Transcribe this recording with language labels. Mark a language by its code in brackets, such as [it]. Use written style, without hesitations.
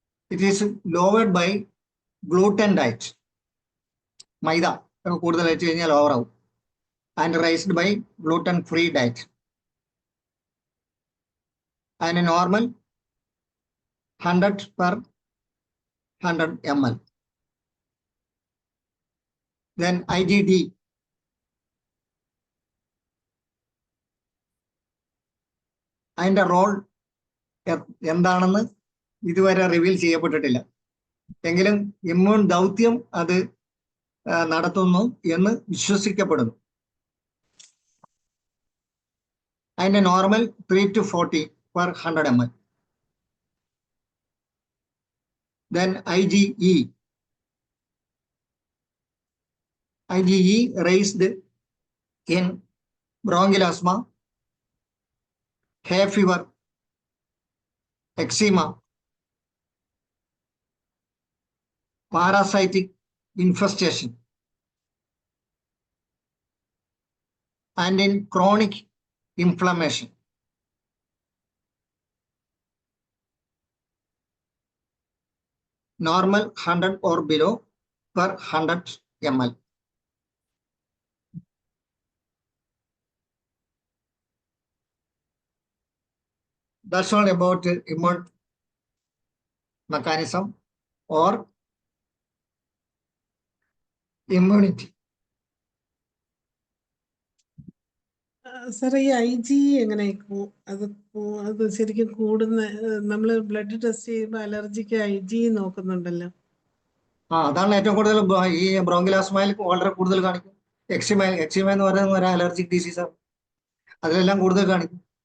[en] It is lowered by gluten diet. [ml] മൈദ കൂടുതൽ കഴിച്ചു കഴിഞ്ഞാൽ ഓവർ ആവും. [en] And raised by gluten free diet. [ml] അതിന് normal 100 per 100 ml. [en] Then IgD. [ml] അതിന്റെ റോൾ എന്താണെന്ന് ഇതുവരെ റിവീൽ ചെയ്യപ്പെട്ടിട്ടില്ല. എങ്കിലും ഇമ്മ്യൂൺ ദൗത്യം അത് നടത്തുന്നു എന്ന് വിശ്വസിക്കപ്പെടുന്നു. അതിന്റെ normal 3 to 40 per 100 ml. [en] Then IgE. IgE raised in bronchial asthma, hay fever, eczema, parasitic infestation, and in chronic inflammation. Normal 100 or below per 100 ml. That's all about immune mechanism or immunity. [ml] Sir ഈ IG എങ്ങനെ അത് ശരിക്കും കൂടുന്ന നമ്മൾ blood test ചെയ്യുമ്പോൾ അലർജിക്ക് IG നോക്കുന്നുണ്ടല്ലോ. അതാണ് ഏറ്റവും കൂടുതൽ ഈ ബ്രോങ്കിയൽ ആസ്മയിൽ വളരെ കൂടുതൽ കാണിക്കും. എക്സിമ എന്ന് പറയുന്ന ഒരു അലർജിക് ഡിസീസാണ്. അതിലെല്ലാം കൂടുതൽ കാണിക്കും.